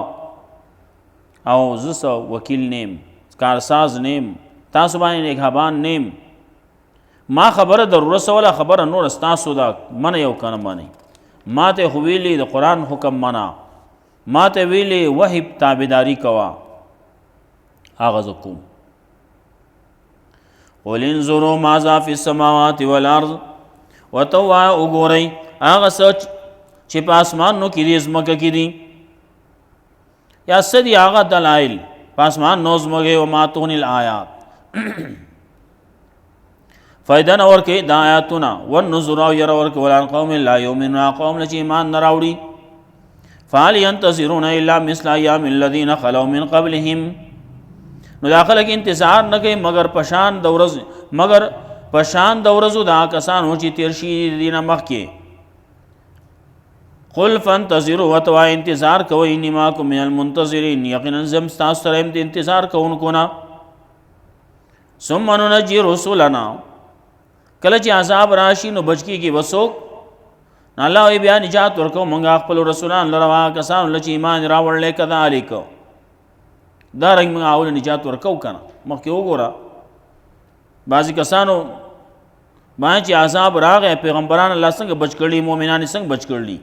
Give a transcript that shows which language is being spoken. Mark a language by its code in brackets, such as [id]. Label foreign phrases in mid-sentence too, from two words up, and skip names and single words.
[ps] او زه وکیل نیم، کارساز نیم، تاسو باندې نگهبان نیم. ما خبره در رسوله، خبره نور ستاسو ده، منئ او که نه منئ. ما ته خو ویلي د قرآن حکم منه، ما ته ویلي وحی تابعداري کوه، هغه زه کوم. [ar] قل انظروا ماذا فی السماوات والارض. [ps] ورته ووایه وګورئ هغه څه چې په اسمانونو کې دي ځمکه کې دي، یا څه دي هغه دلایل په اسمانونو ځمکې. [ar] وما تغني الآیات [ps] فایده نه ورکوي د آیاتونه، والنذر او یره ورکول [ar] عن قوم لا یؤمنون، [ps] قوم چې ایمان نه راوړي. [ar] فهل ينتظرون الا مثل ایام الذین خلوا من قبلهم. [ps] نو دا خلک انتظار نه کوي مگر پشان د ورځو، مگر پشان د ورځو دا کسانو چې تیر شي دي نه مخکې. [ar] قل فانتظروا [ps] وتوا انتظار کوئ [ar] انی معکم من المنتظرین، [ps] یقینا زم ستاسو سره د انتظار کوونکو نه. [ar] ثم ننجي رسولنا، [ps] کله چې عذاب راشي نو بچ کېږي به څوک؟ نو الله وایي بیا نجات ورکوو موږ خپل رسولان لره، هغه کسانو له چې ایمان یې راوړلی. کذلک دارنګ موږ هغو له نجات ورکوو. که نه مخکې وګوره بعضې کسانو باندې چې عذاب راغی پیغمبران الله څنګه بچ کړي، مؤمنان یې څنګه بچ کړي.